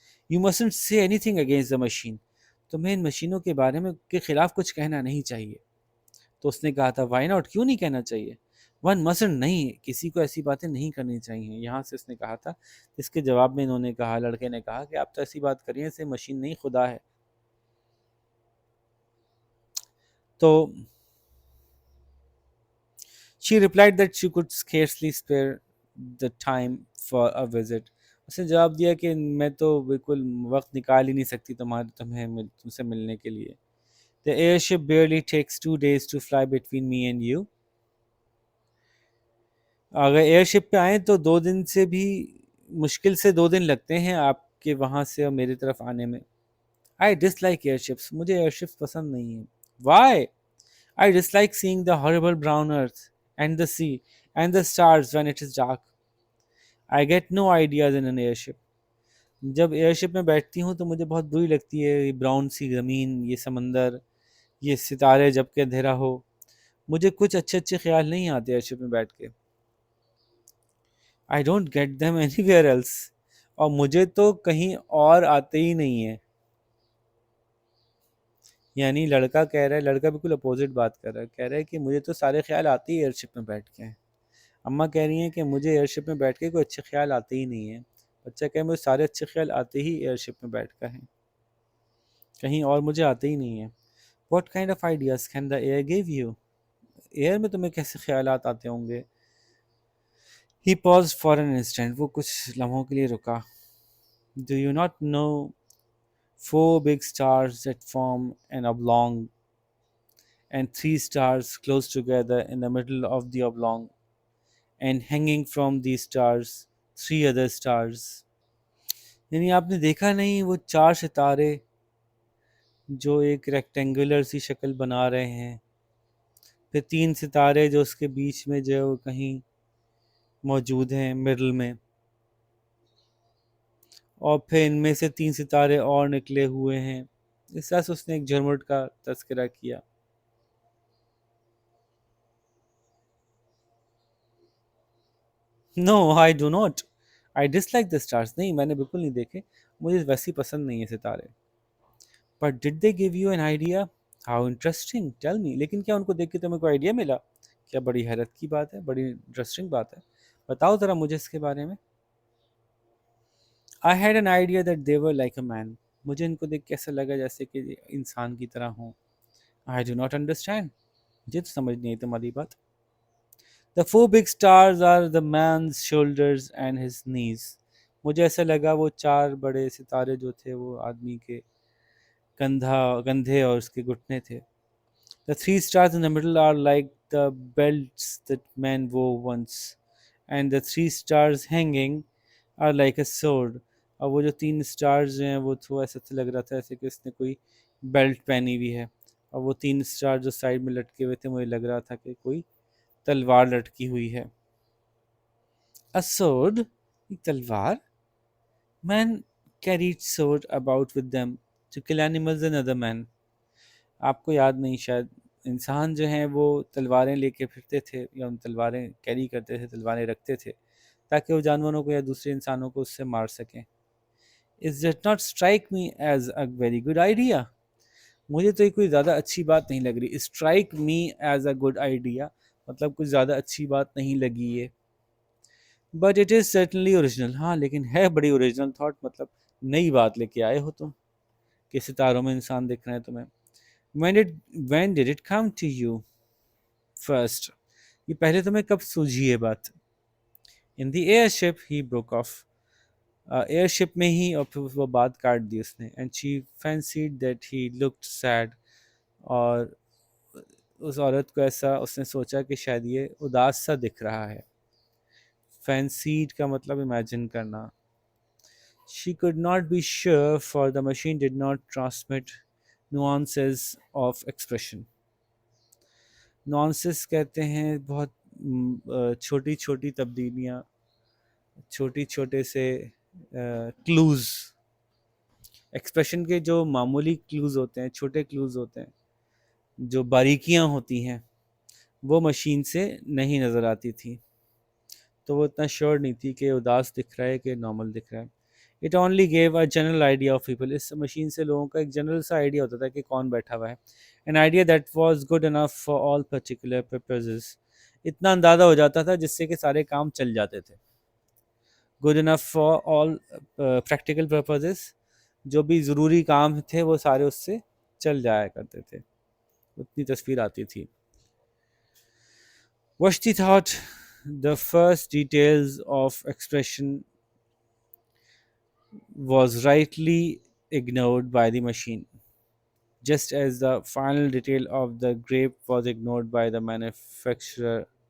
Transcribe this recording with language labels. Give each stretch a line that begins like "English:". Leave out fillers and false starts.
English: you mustn't سے anything against the machine,
Urdu: تمہیں ان مشینوں کے بارے میں کے خلاف کچھ کہنا نہیں چاہیے. تو اس نے کہا تھا
English: why not,
Urdu: کیوں نہیں کہنا چاہیے.
English: one minute,
Urdu: نہیں، کسی کو ایسی باتیں نہیں کرنی چاہیے. یہاں سے اس نے کہا تھا. اس کے جواب میں انہوں نے کہا، لڑکے نے کہا کہ آپ تو ایسی بات کریے اسے مشین نہیں خدا ہے.
English: تو she replied that she could scarcely spare the time for a visit.
Urdu: اس نے جواب دیا کہ میں تو بالکل وقت نکال ہی نہیں سکتی تم سے ملنے کے لیے.
English: The airship barely takes 2 days to fly between me and you.
Urdu: اگر ایئر شپ پہ آئیں تو 2 دن سے بھی مشکل سے 2 دن لگتے ہیں آپ کے وہاں سے اور میری طرف آنے میں.
English: I dislike airships.
Urdu: مجھے ایئر شپس پسند نہیں ہیں.
English: Why? I dislike seeing the horrible brown earth and the sea and the stars when it is dark. I get no ideas in an airship.
Urdu: جب ایئر شپ میں بیٹھتی ہوں تو مجھے بہت بری لگتی ہے یہ براؤن سی زمین، یہ سمندر، یہ ستارے جب کہ اندھیرا ہو. مجھے کچھ اچھے خیال نہیں آتے ایئر شپ میں بیٹھ کے.
English: I don't get them anywhere else.
Urdu: اور مجھے تو کہیں اور آتے ہی نہیں ہیں. یعنی لڑکا کہہ رہا ہے، لڑکا بالکل اپوزٹ بات کر رہا ہے، کہہ رہا ہے کہ مجھے تو سارے خیال آتے ہی ایئر شپ میں بیٹھ کے ہیں. اماں کہہ رہی ہیں کہ مجھے ایئر شپ میں بیٹھ کے کوئی اچھے خیال آتے ہی نہیں ہیں. بچہ کہہ مجھے سارے اچھے خیال آتے ہی ایئر شپ میں بیٹھ کر ہیں، کہیں اور مجھے آتے ہی نہیں ہیں.
English: What kind of ideas can the air give you?
Urdu: Year میں تمہیں کیسے خیالات آتے ہوں گے.
English: He paused for an instant.
Urdu: وہ کچھ لمحوں کے لیے رکا.
English: Do you not know 4 big stars that form an oblong and 3 stars close together in the middle of the oblong and hanging from these stars 3 other stars.
Urdu: یعنی آپ نے دیکھا نہیں وہ 4 ستارے جو ایک ریکٹینگولر سی شکل بنا رہے ہیں، پھر 3 ستارے جو اس کے بیچ میں جو کہیں موجود ہیں مڈل میں، اور پھر ان میں سے 3 ستارے اور نکلے ہوئے ہیں. اس طرح سے اس نے ایک جھرمٹ کا تذکرہ کیا.
English: No I do not I dislike the stars.
Urdu: نہیں میں نے بالکل نہیں دیکھے، مجھے ویسی پسند نہیں ہے ستارے.
English: But did they give you an idea? How interesting tell me.
Urdu: لیکن کیا ان کو دیکھ کے تمہیں کوئی آئیڈیا ملا؟ کیا بڑی حیرت کی بات ہے، بڑی انٹرسٹنگ بات ہے. بتاؤ ذرا مجھے اس کے بارے میں.
English: I had an idea that they were like a man.
Urdu: مجھے ان کو دیکھ کے ایسا لگا جیسے کہ انسان کی طرح ہوں.
English: I do not understand.
Urdu: مجھے تو سمجھ نہیں آئی تمہاری بات.
English: The four big stars are the man's shoulders and his knees.
Urdu: مجھے ایسا لگا وہ 4 بڑے ستارے جو تھے وہ آدمی کے کندھے اور اس کے گھٹنے تھے.
English: The three stars in the middle are like the belts that men wore once. And the three stars hanging are like a sword.
Urdu: اور وہ جو 3 اسٹارز ہیں وہ تھوڑا ایسا لگ رہا تھا ایسے کہ اس نے کوئی بیلٹ پہنی ہوئی ہے. اور وہ 3 اسٹار جو سائڈ میں لٹکے ہوئے تھے مجھے لگ رہا تھا کہ کوئی تلوار لٹکی ہوئی ہے.
English: A sword,
Urdu: ایک تلوار.
English: Men carried sword about with them to kill animals and other men.
Urdu: آپ کو یاد نہیں شاید، انسان جو ہیں وہ تلواریں لے کے پھرتے تھے یا ان تلواریں کیری کرتے تھے، تلواریں رکھتے تھے تاکہ وہ جانوروں کو یا دوسرے انسانوں کو اس سے مار سکیں.
English: It did not strike me as a very good idea.
Urdu: مجھے تو یہ کوئی زیادہ اچھی بات نہیں لگ رہی.
English: Strike me as a good idea
Urdu: مطلب کچھ زیادہ اچھی بات نہیں لگی یہ.
English: But it is certainly original.
Urdu: ہاں لیکن ہے بڑی اوریجنل تھاٹ، مطلب نئی بات لے کے آئے ہو تم کہ ستاروں میں انسان دکھ رہے ہیں تمہیں.
English: when did it come to you first؟
Urdu: یہ پہلے تمہیں کب سوجھی ہے بات؟
English: in the air ship he broke off.
Urdu: Year شپ میں ہی. اور پھر وہ بات کاٹ دی اس نے.
English: and she fancied that he looked sad.
Urdu: اور اس عورت کو ایسا اس نے سوچا کہ شاید یہ اداس سا دکھ رہا ہے. فینسیڈ کا مطلب امیجن کرنا.
English: She could not be sure for the machine did not transmit nuances of expression.
Urdu: nuances کہتے ہیں بہت چھوٹی چھوٹی تبدیلیاں، چھوٹی چھوٹے سے کلوز. ایکسپریشن کے جو معمولی کلوز ہوتے ہیں، چھوٹے کلوز ہوتے ہیں، جو باریکیاں ہوتی ہیں وہ مشین سے نہیں نظر آتی تھی. تو وہ اتنا شیور نہیں تھی کہ اداس دکھ رہا ہے کہ نارمل دکھ رہا ہے.
English: It only gave a general idea of people.
Urdu: اس machine سے لوگوں کا ایک جنرل سا آئیڈیا ہوتا تھا کہ کون بیٹھا ہوا ہے.
English: An idea that was good enough for all particular purposes.
Urdu: اتنا اندازہ ہو جاتا تھا جس سے کہ سارے کام چل جاتے تھے.
English: good enough for all practical purposes,
Urdu: جو بھی ضروری کام تھے وہ سارے اس سے چل جایا کرتے تھے. اتنی تصویر آتی تھی.
English: Vashti thought the first details of expression was rightly ignored by the machine, just as the final detail of the grape was ignored by the manufacturer.